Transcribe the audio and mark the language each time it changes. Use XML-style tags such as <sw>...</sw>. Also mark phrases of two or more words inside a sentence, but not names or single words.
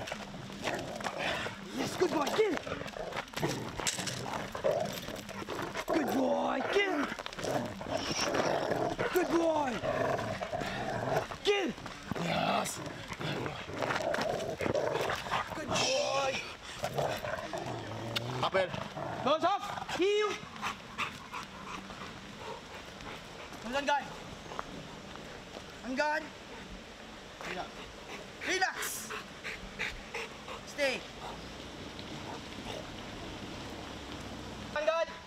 <en>Yes, good boy, kill. Good boy, kill. Good boy. Kill. Yes. Good boy. Appel. Nose off. Heel. Nose on guard. On guard. Relax. Stay. On guard.</en>